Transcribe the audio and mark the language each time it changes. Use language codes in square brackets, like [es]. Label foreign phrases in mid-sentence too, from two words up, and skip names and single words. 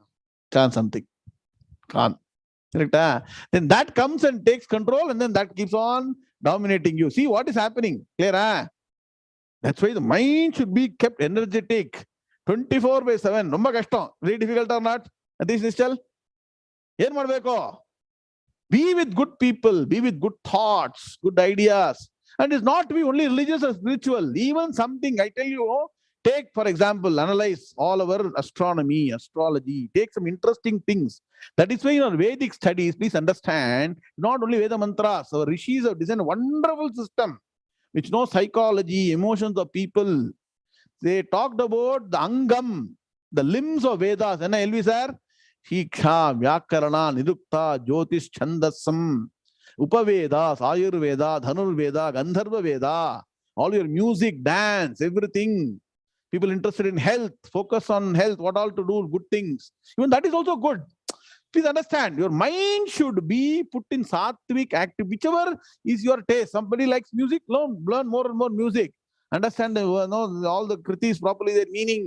[en] Can't something. Can't. Then that comes and takes control, and then that keeps on dominating you. See what is happening. Clear? That's why the mind should be kept energetic. 24/7. [ta] ரொம்ப கஷ்டம். [en] Very difficult or not? Atish Nischal? [kn] ಏನ್ ಮಾಡ್ಬೇಕೊ? [en] Be with good people, be with good thoughts, good ideas. And it's not to be only religious or spiritual. Even something, I tell you, take, for example, analyze all our astronomy, astrology. Take some interesting things. That is why in our Vedic studies, please understand, not only Veda mantras, our rishis have designed a wonderful system which knows psychology, emotions of people. They talked about the angam, the limbs of Vedas. And LV sir, Shiksha, Vyakarana, Nirukta, Jyotish, Chandasam, Upavedas, Ayurveda, Dhanurveda, Gandharva Veda, all your music, dance, everything. People interested in health, focus on health, what all to do, good things. Even that is also good. Please understand, your mind should be put in sattvic active, whichever is your taste. Somebody likes music, learn more and more music. Understand all the kritis properly, their meaning.